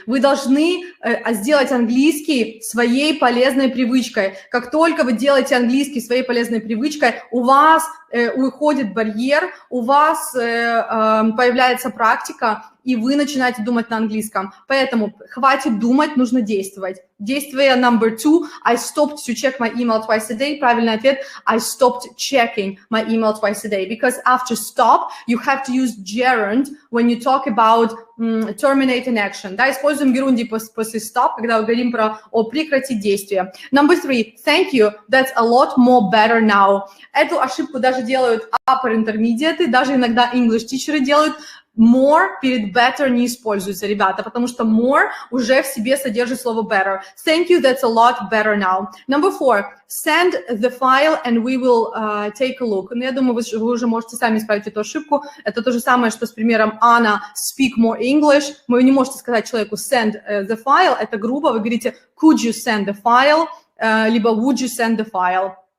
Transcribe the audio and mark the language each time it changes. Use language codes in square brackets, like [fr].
[ru] Вы должны сделать английский своей полезной привычкой. Как только вы делаете английский своей полезной привычкой, у вас уходит барьер, у вас появляется практика, и вы начинаете думать на английском. Поэтому хватит думать, нужно действовать. Действие [en] number 2. I stopped to check my email twice a day. [ru] Правильный ответ. [en] I stopped checking my email twice a day. Because after stop, you have to use gerund when you talk about terminate an action. [ru] Да, используем герунди после stop, когда мы говорим про прекратить действие. [en] Number 3. Thank you. That's a lot more better now. [ru] Эту ошибку даже делают [en] upper intermediate, [ru] даже иногда English teacherы делают. More перед better не используется, ребята, потому что more уже в себе содержит слово better. [en] Thank you, that's a lot better now. Number 4. Send the file and we will take a look. [ru] Ну, я думаю, вы уже можете сами исправить эту ошибку. Это то же самое, что с примером [en] Anna speak more English. [ru] Вы не можете сказать человеку [en] send the file, [ru] это грубо. Вы говорите [en] could you send the file, [ru] либо [en] would you send the file.